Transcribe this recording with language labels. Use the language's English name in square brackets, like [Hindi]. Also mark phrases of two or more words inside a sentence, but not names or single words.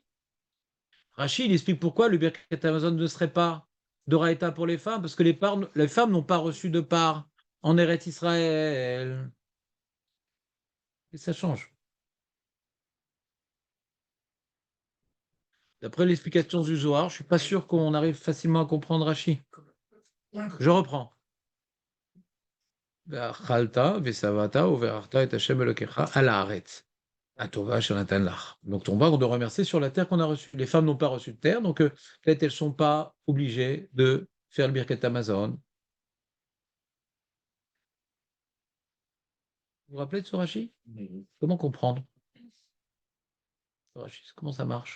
[French] Rashi, il explique pourquoi le [Hebrew] ברכת המזון [French] ne serait pas d'Oraïta pour les femmes, parce que les femmes n'ont pas reçu de part en Eretz Israël. Et ça change. D'après l'explication du Zohar, je ne suis pas sûr qu'on arrive facilement à comprendre Rashi. Je reprends. [Hebrew] ואכלת, ושבעת, וברכת את השם אלוקיך על הארץ. הטובה שנתן לך. [French] Donc, on va de remercier sur la terre qu'on a reçue. Les femmes n'ont pas reçu de terre, donc peut-être elles ne sont pas obligées de faire le [Hebrew] ברכת המזון. [French] Vous vous rappelez de ce Rashi? Comment comprendre ce Rashi, comment ça marche?